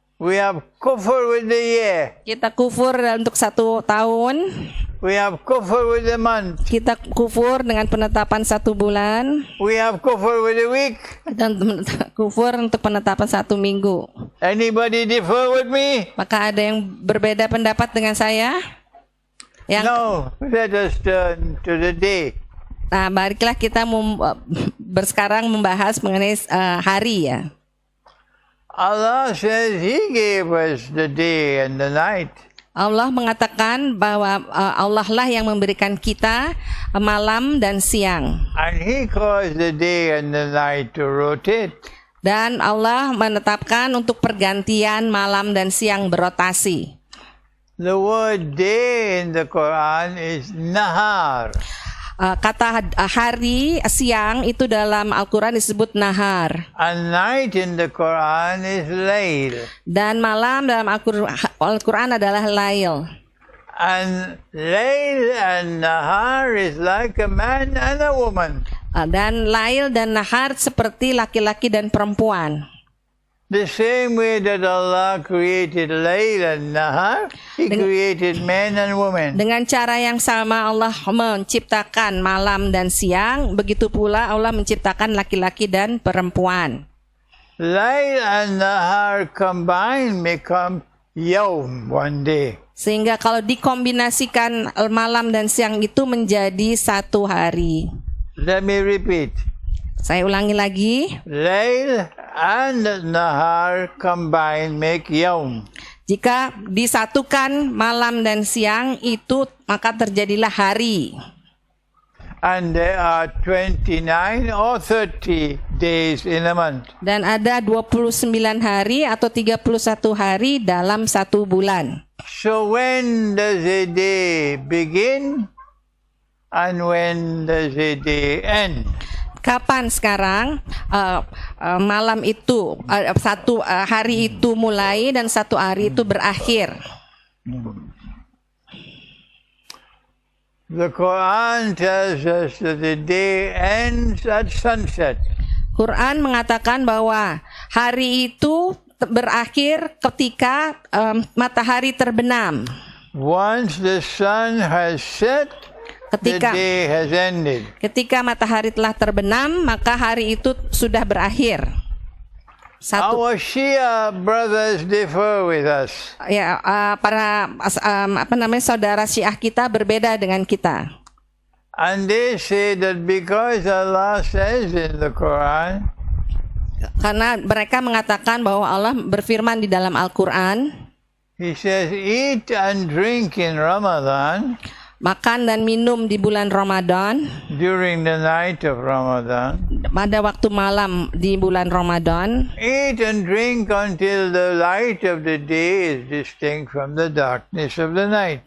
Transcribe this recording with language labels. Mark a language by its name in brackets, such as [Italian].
[English] We have kufr with the year. [Indonesian] Kita kufur untuk 1 tahun. [English] We have kufr with the month. [Indonesian] Kita kufur dengan penetapan 1 bulan. [English] We have kufr with the week. [Indonesian] Dan kufur untuk penetapan 1 minggu. [English] Anybody differ with me? [Indonesian] Maka ada yang berbeda pendapat dengan saya? [English] No, let us turn to the day. [Indonesian] Nah, baiklah kita sekarang membahas mengenai hari ya. [English] Allah says He gave us the day and the night. [Indonesian] Allah mengatakan bahwa Allah lah yang memberikan kita malam dan siang. [English] And He caused the day and the night to rotate. [Indonesian] Dan Allah menetapkan untuk pergantian malam dan siang berotasi. [English] The word day in the Quran is nahar. [Indonesian] Kata hari, siang itu dalam Al-Quran disebut nahar. [English] And night in the Quran is layl. [Indonesian] Dan malam dalam Al-Quran adalah lail. [English] And layl and nahar is like a man and a woman. [Indonesian] Dan lail dan nahar seperti laki-laki dan perempuan. [English] The same way that Allah created layl and nahar, He created men and women. [Indonesian] Dengan cara yang sama Allah menciptakan malam dan siang, begitu pula Allah menciptakan laki-laki dan perempuan. [English] Layl and nahar combined become yawm, one day. [Indonesian] Sehingga kalau dikombinasikan malam dan siang itu menjadi 1 hari. [English] Let me repeat. [Indonesian] Saya ulangi lagi. [English] Layl and nahar combined make yawm. [Indonesian] Jika disatukan malam dan siang itu maka terjadilah hari. [English] And there are 29 or 30 days in a month. [Indonesian] Dan ada 29 hari atau 31 hari dalam 1 bulan. [English] So when does a day begin and when does a day end? [Indonesian] Kapan sekarang malam itu hari itu mulai dan 1 hari itu berakhir? [English] The Quran tells us that the day ends at sunset. [Indonesian] Quran mengatakan bahwa hari itu berakhir ketika matahari terbenam. [English] Once the sun has set, the day has ended. [Indonesian] Ketika matahari telah terbenam, maka hari itu sudah berakhir. [English] Our Shia brothers differ with us. [Indonesian] Ya, para saudara Syiah kita berbeda dengan kita. [English] And they say that because Allah says in the Quran, [Indonesian] karena mereka mengatakan bahwa Allah berfirman di dalam Al-Quran, [English] He says, eat and drink in Ramadan. [Indonesian] Makan dan minum di bulan Ramadan. [English] During the night of Ramadan. [Indonesian] Pada waktu malam di bulan Ramadan. [English] Eat and drink until the light of the day is distinct from the darkness of the night.